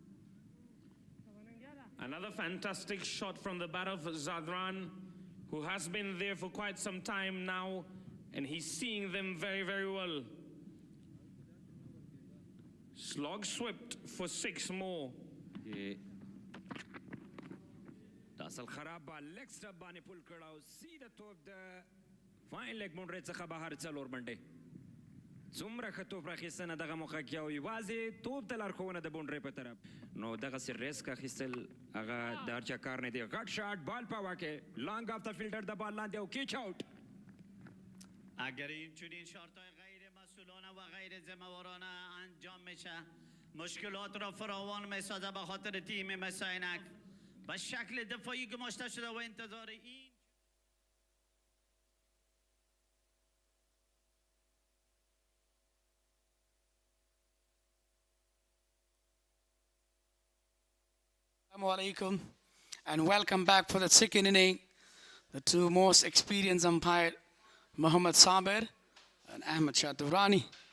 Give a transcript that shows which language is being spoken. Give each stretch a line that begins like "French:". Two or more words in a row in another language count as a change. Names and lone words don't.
English: Another fantastic shot from the bat of Zadran, who has been there for quite some time now, and he's seeing them very, very well. Slog swept for 6 more.
Pashto: اصل خراب
English: leg stump
Pashto: باندې پول کړه او سیده توپ د
English: fine leg
Pashto: مونډرې څخه بهر 4 منډې څومره ښه توپ راخیستنه دغه موقع کې او یوازې توپ ته لارښوونه د بونډرې په طرف نو دغسې ریسک اخیستل هغه د هر چا کار نه دی غټ شاټ بال په هوا کې
English: long off
Pashto: د فیلډر د بال لاندې او
English: catch out
Persian: اگر این چنین شارت‌های غیر مسئولانه و غیر ذمه‌وارانه انجام میشه مشکلات را فراوان میسازه به خاطر تیم مساینک و شکل دفاعی گماشته شده و انتظار این
Arabic: السلام عليكم
English: and welcome back for the second inning. The two most experienced umpires, Muhammad Sabir and Ahmed Shah Durrani.